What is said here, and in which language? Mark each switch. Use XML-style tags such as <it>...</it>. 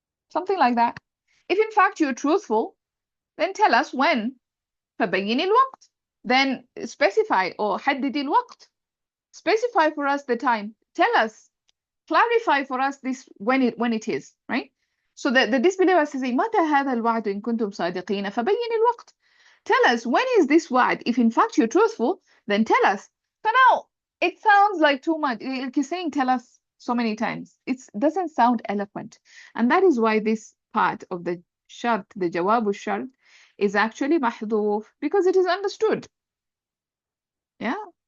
<en>Something like that. If in fact you're truthful, then tell us when.</en> <ar>فبين الوقت.</ar> <en>Then specify or</en> <ar>حدد الوقت.</ar> <en>Specify for us the time. Tell us. Clarify for us this when it is, right? So the disbeliever says,</en> <ar>متى هذا الوعد إن كنتم صادقين فبين الوقت.</ar> <en>Tell us, when is this wa'd? If in fact you're truthful, then tell us. So now, it sounds like too much. Like you're saying tell us so many times. It doesn't sound eloquent. And that is why this part of the shart, the jawab shart, is actually mahdhuf, because it is understood. Yeah?</en>